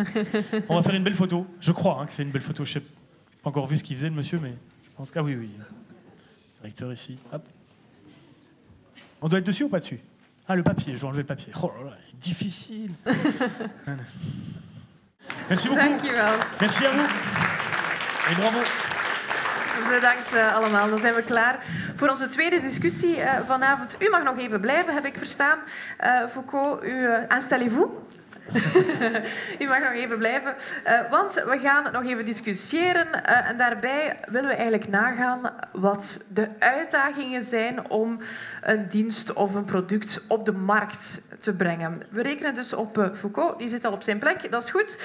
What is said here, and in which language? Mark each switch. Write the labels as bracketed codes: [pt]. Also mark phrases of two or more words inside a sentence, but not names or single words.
[fr] On va faire une belle photo. Je crois que c'est une belle photo. Je n'ai pas encore vu ce qu'il faisait, le monsieur, mais je pense que oui, oui. Directeur ici. Hop. On doit être dessus ou pas dessus? Ah, le papier, je vais enlever le papier. Oh là là, difficile. Merci beaucoup. Merci à vous. Et bravo. [nl] Bedankt allemaal. Dan zijn we klaar voor onze tweede discussie vanavond. U mag nog even blijven, heb ik verstaan. [fr] Foucault, installez-vous. [nl] U mag nog even blijven, want we gaan nog even discussiëren en daarbij willen we eigenlijk nagaan wat de uitdagingen zijn om een dienst of een product op de markt te brengen. We rekenen dus op Foucault, die zit al op zijn plek, dat is goed.